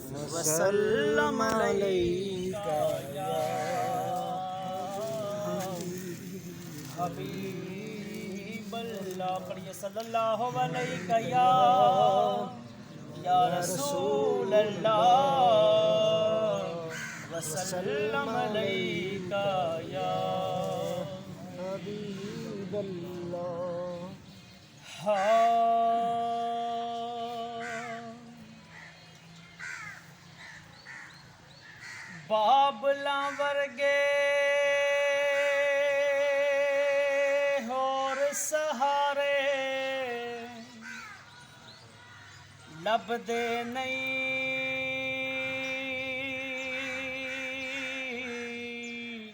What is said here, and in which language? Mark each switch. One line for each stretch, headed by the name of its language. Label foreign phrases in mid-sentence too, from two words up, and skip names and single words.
Arabic: وسلم عليك يا حبيب الله. पढ़िए صلى الله عليك يا رسول الله وسلم عليك يا حبيب الله.
Punjabi: بابلا ورگے ہور سہارے لبھدے نہیں.